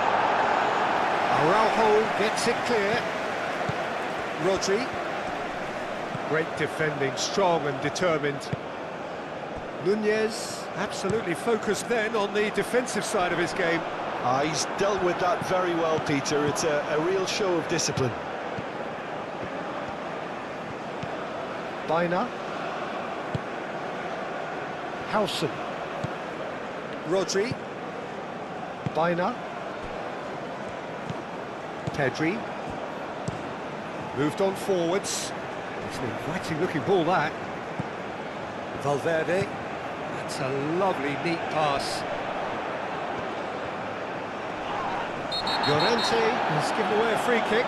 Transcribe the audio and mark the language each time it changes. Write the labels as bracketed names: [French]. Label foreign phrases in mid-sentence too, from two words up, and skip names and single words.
[English] Araujo gets it clear. Rodri. Great defending, strong and determined. Nunez absolutely focused then on the defensive side of his game. He's dealt with that very well, Peter. It's a real show of discipline. Baina. Howson. Rodri. Baina. Pedri. Moved on forwards. It's an inviting looking ball, that. Valverde. That's a lovely, neat pass. Llorente has given away a free kick.